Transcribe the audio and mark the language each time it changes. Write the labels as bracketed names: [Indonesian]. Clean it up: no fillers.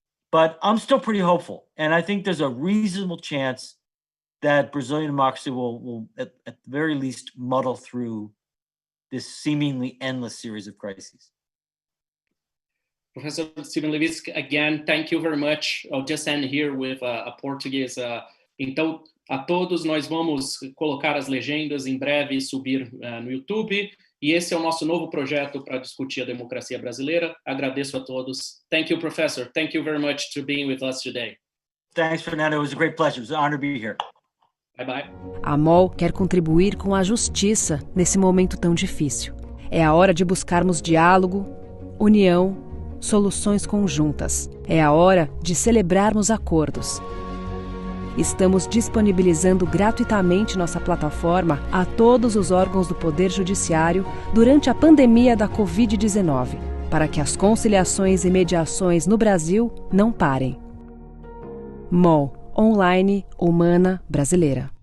[English] But I'm still pretty hopeful. And I think there's a reasonable chance that Brazilian democracy will at the very least, muddle through this seemingly endless series of crises. Professor Stephen Levitsky, again, thank you very much. I'll just end here with a Portuguese. [Portuguese] Então, a todos, nós vamos colocar as legendas em breve e subir no YouTube. E esse é o nosso novo projeto para discutir a democracia brasileira. Agradeço a todos. [English] Thank you, Professor. Thank you very much for being with us today. Thanks, Fernando. It was a great pleasure. It was an honor to be here. Bye-bye. [Portuguese] A MOL quer contribuir com a justiça nesse momento tão difícil. É a hora de buscarmos diálogo, união, soluções conjuntas. É a hora de celebrarmos acordos. Estamos disponibilizando gratuitamente nossa plataforma a todos os órgãos do Poder Judiciário durante a pandemia da Covid-19, para que as conciliações e mediações no Brasil não parem. MOL, online, humana, brasileira.